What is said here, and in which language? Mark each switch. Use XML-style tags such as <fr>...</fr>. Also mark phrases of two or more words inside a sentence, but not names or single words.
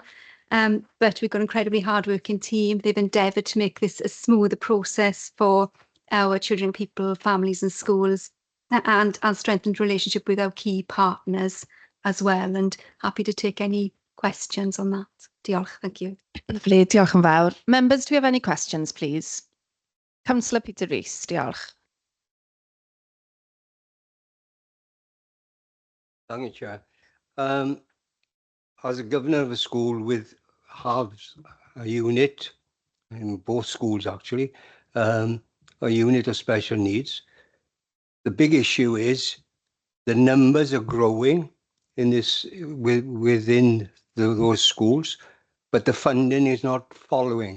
<en>But we've got an incredibly hard-working team. They've endeavoured to make this a smoother process for our children, people, families and schools, and strengthened relationship with our key partners as well. And happy to take any questions on that. Diolch, thank you. Lovely,</en> <cy>diolch yn fawr.</cy> <en>Members, do we have any questions, please? Councillor Peter Rees, diolch. Thank you, Chair. As a governor of a school with halves a unit in both schools, actually, a unit of special needs, the big issue is the numbers are growing in this within those schools, but the funding is not following.</en>